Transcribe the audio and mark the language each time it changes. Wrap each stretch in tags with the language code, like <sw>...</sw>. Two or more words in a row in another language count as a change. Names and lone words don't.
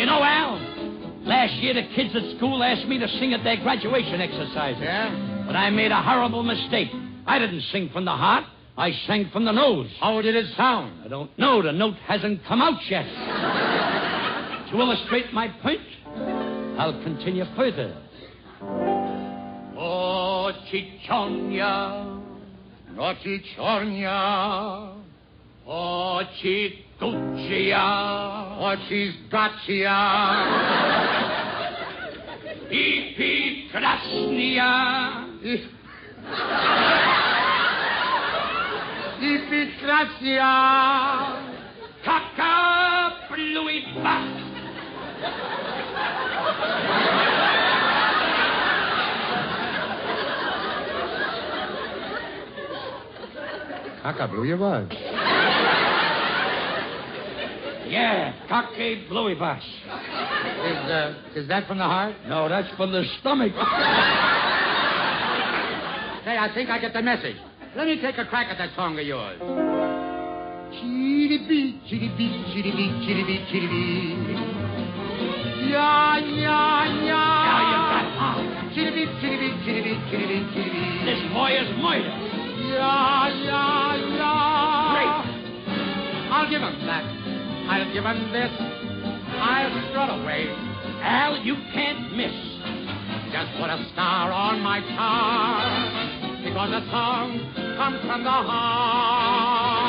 <en>You know, Al, Last year, the kids at school asked me to sing at their graduation exercises. Yeah? But I made a horrible mistake. I didn't sing from the heart. I sang from the nose. How did it sound? I don't know. The note hasn't come out yet. To illustrate my point, I'll continue further. Oh, Chichonia, no Chichonia, oh, Chikuchia, oh, Chisgachia, Ipi Krasnia, Ipi Krasnia, Kaka Pluipa. Kaka blew your buzz. Yeah, cockade bluey bus. Is that from the heart? No, that's from the stomach. Say, I think I get the message. Let me take a crack at that song of yours. Chitty-bee, chitty-bee, chitty-bee, chitty-bee, chitty-bee. Ya, ya, ya. Now you got it. Chitty-bee, chitty-bee, chitty-bee, chitty-bee, chitty-bee. This boy is murder. Ya, ya, ya. Great. I'll give him that. I'll give him this. I'll strut away. Al, you can't miss. Just put a star on my car, because the song comes from the heart.</en>